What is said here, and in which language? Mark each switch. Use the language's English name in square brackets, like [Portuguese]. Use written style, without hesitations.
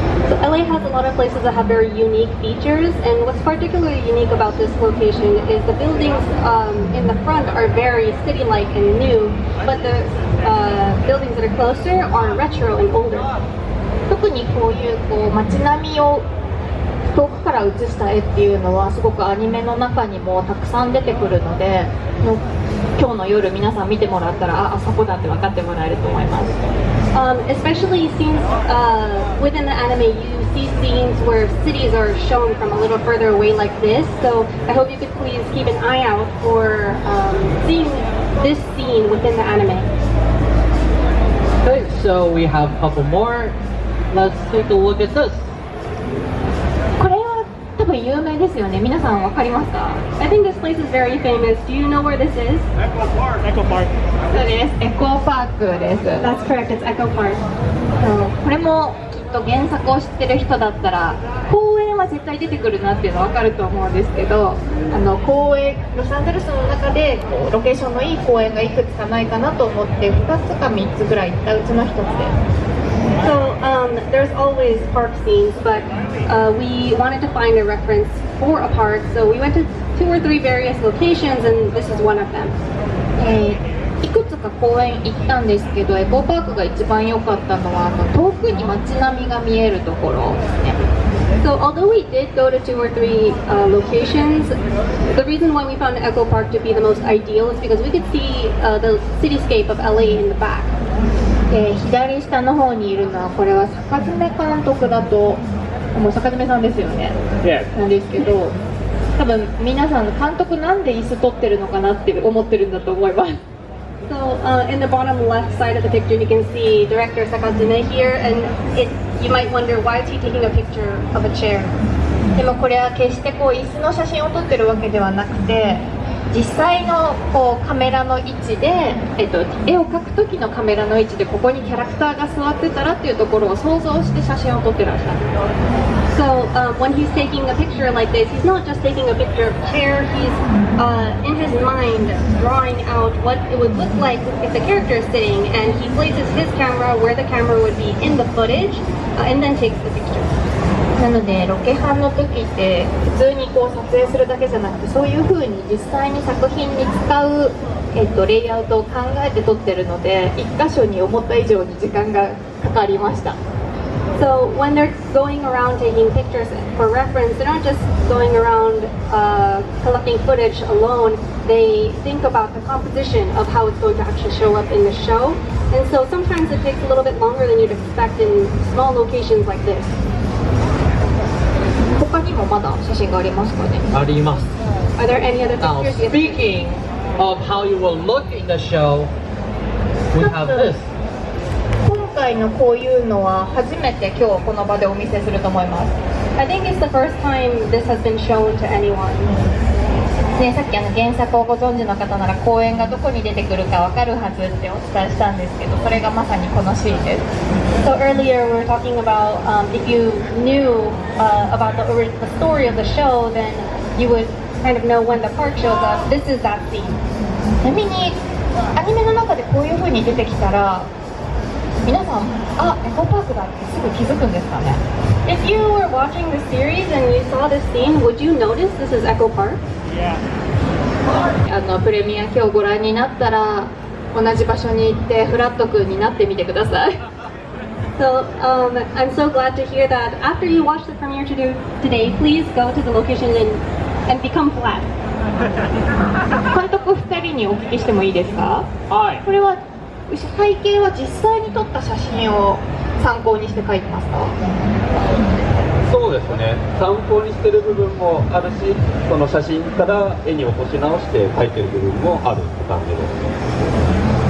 [English] So LA has a lot of places that have very unique features, and what's particularly unique about this location is the buildings in the front are very city-like and new, but the buildings that are closer are retro and older. [Japanese] 特にこういう街並みを遠くから映した絵っていうのはすごくアニメの中にもたくさん出てくるので、今日の夜皆さん見てもらったらあそこだって分かってもらえると思います。 [English] Especially since within the anime you see scenes where cities are shown from a little further away like this, so I hope you could please keep an eye out for seeing this scene within the anime. Okay, so we have a couple more. Let's take a look at this. [Japanese] これは多分有名ですよね。皆さん分かりますか？ [English] I think this place is very famous. Do you know where this is? Echo Park. [Japanese] そうです。エコーパークです。 [English] That's correct, it's Echo Park. [Japanese] これもきっと原作を知ってる人だったら公園は絶対出てくるなっていうの分かると思うんですけど、公園ロサンゼルスの中でこうロケーションのいい公園がいくつかないかなと思って2つか3つぐらい行ったうちの1つです。 [English] So there's always park scenes, but we wanted to find a reference for a park, so we went to 2 or 3 various locations, and this is one of them. [Japanese] いくつか公園行ったんですけど、エコーパークが一番良かったのは遠くに街並みが見えるところですね。 [English] So although we did go to 2 or 3 locations, the reason why we found Echo Park to be the most ideal is because we could see the cityscape of LA in the back. [Japanese] 左下の方にいるのはこれは坂爪監督だと、もう坂爪さんですよね。なんですけど、多分皆さん監督なんで椅子取ってるのかなって思ってるんだと思います。 [English] So in the bottom left side of the picture, you can see director Sakatsume here, and you might wonder why is he taking a picture of a chair. [Japanese] でもこれは決してこう椅子の写真を撮ってるわけではなくて、実際のこうカメラの位置で、絵を描く時のカメラの位置でここにキャラクターが座ってたらっていうところを想像して写真を撮ってらっしゃる。 [English] So when he's taking a picture like this, he's not just taking a picture of a chair, he's in his mind drawing out what it would look like if the character is sitting, and he places his camera where the camera would be in the footage, and then takes the picture. [Japanese] なのでロケハンの時って普通にこう撮影するだけじゃなくて、そういう風に実際に作品に使う、レイアウトを考えて撮ってるので、一箇所に思った以上に時間がかかりました。 [English] So when they're going around taking pictures for reference, they're not just going around collecting footage alone. They think about the composition of how it's going to actually show up in the show. And so sometimes it takes a little bit longer than you'd expect in small locations like this. [Japanese] 他にもまだ写真がありますかね？あります。 [English] Are there any other Now, pictures? speaking of how you will look in the show, we have this. [Japanese] 今回のこういうのは初めて今日この場でお見せすると思います。 [English] I think it's the first time this has been shown to anyone. [Japanese] ね、さっき原作をご存知の方なら公演がどこに出てくるかわかるはずってお伝えしたんですけど、それがまさにこのシーンです。 [English] So earlier we were talking about if you knew about the story of the show, then you would kind of know when the park shows up. This is that scene. [Japanese] ちなみにアニメの中でこういう風に出てきたら皆さん、あ、エコパークだってすぐ気づくんですかね。 [English] If you were watching the series and you saw this scene, would you notice this is Echo Park? [Japanese] プレミア今日ご覧になったら同じ場所に行ってフラット君になってみてください。 [English] So I'm so glad to hear that. After you watch the premiere today, please go to the location and become flat. [Japanese] 監督2人にお聞きしてもいいですか。はい。これは背景は実際に撮った写真を参考にして描いてますか。そうですね、参考にしてる部分もあるし、その写真から絵に起こし直して描いてる部分もあるって感じです。